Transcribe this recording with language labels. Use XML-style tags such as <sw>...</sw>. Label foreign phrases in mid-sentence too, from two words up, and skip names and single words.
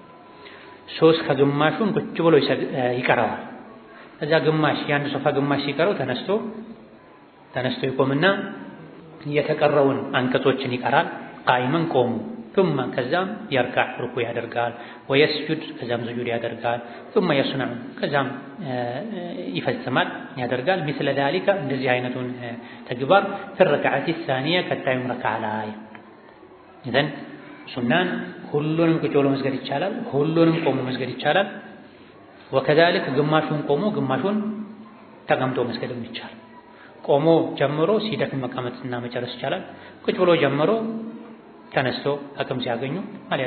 <am>3 ከግማሹን ቁጭ ብሎ ይቀራዋል። እዛ ግማሽ የአንድ ሰፍሐ ግማሽ ሲቀረው ተነስቶ ይቆምና የተቀረውን አንቀጾችን ይቀራል። ቃይመን ቆሙ ثم ከዛም يركع ሩኩዕ ያደርጋል። ወየስጁድ ከዛም ስጁድ ያደርጋል።</am> <ar>ثم يصنع</ar> <am>ከዛም ይፈጽማል ያደርጋል።</am> <ar>مثل ذلك</ar> <am>እንደዚህ አይነቱን ተግባር</am> <ar>في الركعة الثانية</ar> <am>ከታዩም ረክዓ ላይ إذن ሱናን ሁሉንም ቁጭ ብሎ መስገድ ይቻላል። ሁሉንም ቆሞ መስገድ ይቻላል። وكذلك ግማሹን ቆሞ ግማሹን ተቀምጦ መስገድም ይቻላል። ቆሞ ጀምሮ ሲደክም መቀመጥና መጨረስ ይቻላል። ቁጭ ብሎ ጀምሮ ተነስቶ አቅም ሲያገኙ አሊያ</am>